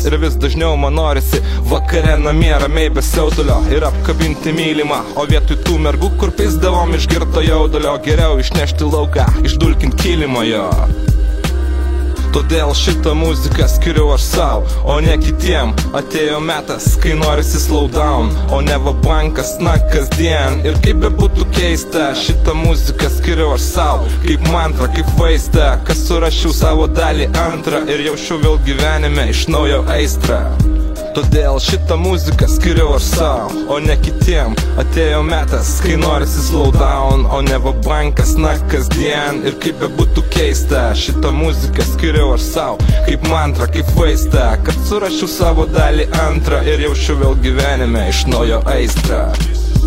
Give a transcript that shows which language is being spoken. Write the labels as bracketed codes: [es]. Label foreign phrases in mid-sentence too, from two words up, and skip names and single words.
[lt] Ir vis dažniau man norisi vakare namie ramiai be siautulio ir apkabinti mylimą, o vietoj tų mergų, kur pisdavom išgirto jaudulio, geriau išnešti lauką, išdulkint kilimą jo. Todėl šitą muziką skiriu aš sau, o ne kitiem. Atėjo metas, kai norisi [en] slow down, [lt] o ne va bankas, na kasdien. Ir kaip bebūtų keista, šitą muziką skiriu aš sau, kaip mantra, kaip vaistą, kas surašiau savo dalį antrą ir jaučiu vėl gyvenime iš naujo aistrą. Todėl šitą muziką skiriu aš sau, o ne kitiem. Atėjo metas, kai norisi [en] slow down, [lt] o ne va bankas, na kasdien. Ir kaip bebūtų keista, šitą muziką skiriu aš sau, kaip mantra, kaip vaistą, kad surašiau savo dalį antrą ir jaučiu vėl gyvenime iš naujo aistrą.